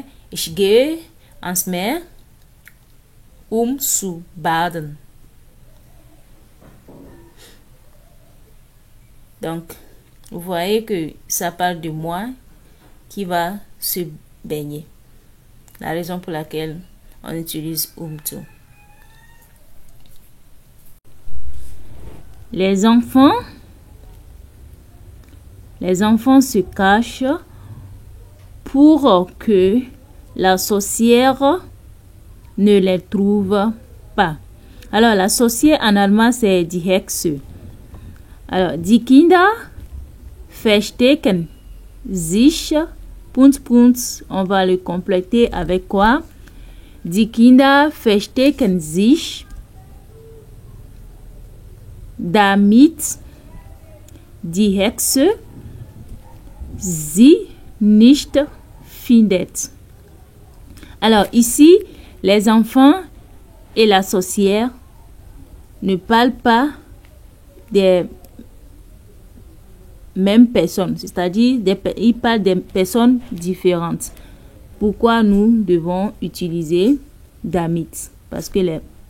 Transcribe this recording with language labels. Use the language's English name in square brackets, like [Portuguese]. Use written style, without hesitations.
[German] Ich gehe ans Meer, zu baden. [French] Donc, vous voyez que ça parle de moi qui va se baigner. La raison pour laquelle on utilise tu. Les enfants se cachent pour que la sorcière ne les trouve pas. Alors, la sorcière en allemand, c'est die Hexe. Alors, [German] die Kinder verstecken sich, [French] on va le compléter avec quoi? [German] Die Kinder verstecken sich, damit die Hexe sie nicht findet. [French] Alors ici, les enfants et la sorcière ne parlent pas des mêmes personnes, c'est-à-dire ils parlent des personnes différentes. Pourquoi nous devons utiliser damit? Parce que les